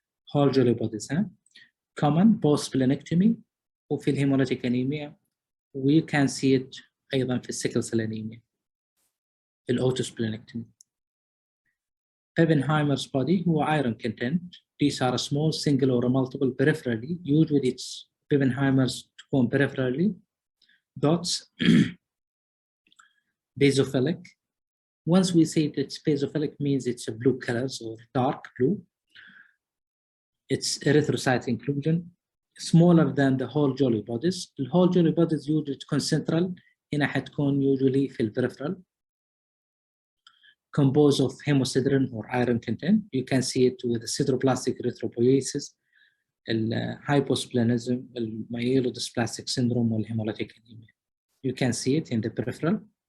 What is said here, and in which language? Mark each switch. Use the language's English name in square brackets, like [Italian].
[English] whole jelly bodies [Arabic] ها [English] common post splenectomy [Arabic] وفي الهيمولوجيك انيميا [English] we can see it [Arabic] ايضا في السيكل سيل انيميا في الاوتوسبلينكتومي. [English] Oppenheimer's body هو iron content. These are small single or multiple peripherally. Usually it's Oppenheimer's تكون peripherally. Dots basophilic. Once we say that it's basophilic means it's a blue colors or dark blue. It's erythrocyte inclusion. Smaller than the whole jolly bodies. The whole jolly bodies usually تكون central. [Arabic] هنا حتكون usually في peripheral. [English] Composed of hemosiderin or iron content. You can see it with the sideroblastic erythropoiesis, hyposplenism, myelodysplastic syndrome, or hemolytic anemia. You can see it in the peripheral.